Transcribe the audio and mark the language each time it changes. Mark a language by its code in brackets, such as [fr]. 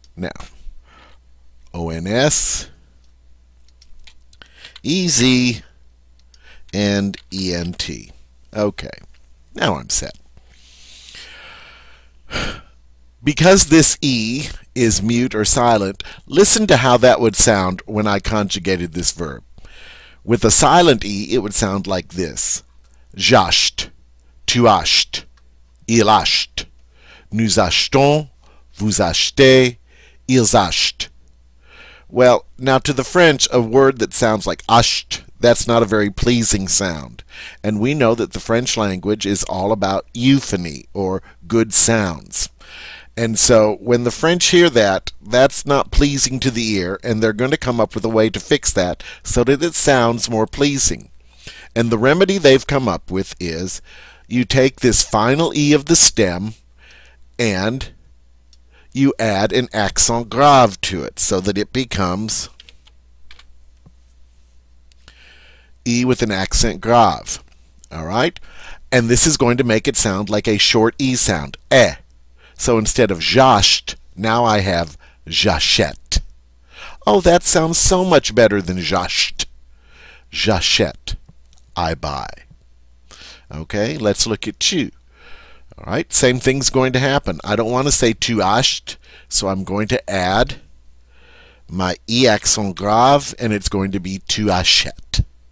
[en] Now, ONS, EZ, and ENT. Okay. Now I'm set. Because this E is mute or silent, listen to how that would sound when I conjugated this verb. With a silent E, it would sound like this. [fr] J'achète, tu achètes, il achète, nous achetons, vous achetez, ils achètent. [en] Well, now to the French, a word that sounds like achète, that's not a very pleasing sound. And we know that the French language is all about euphony, or good sounds. And so when the French hear that, that's not pleasing to the ear, and they're going to come up with a way to fix that so that it sounds more pleasing. And the remedy they've come up with is you take this final E of the stem and you add an accent grave to it so that it becomes E with an accent grave. All right? And this is going to make it sound like a short E sound. Eh. So instead of j'achète, now I have j'achète. Oh, that sounds so much better than j'achète. J'achète. I buy. Okay, let's look at tu. All right, same thing's going to happen. I don't want to say [fr] tu achètes, [en] so I'm going to add my E accent grave, and it's going to be tu achètes.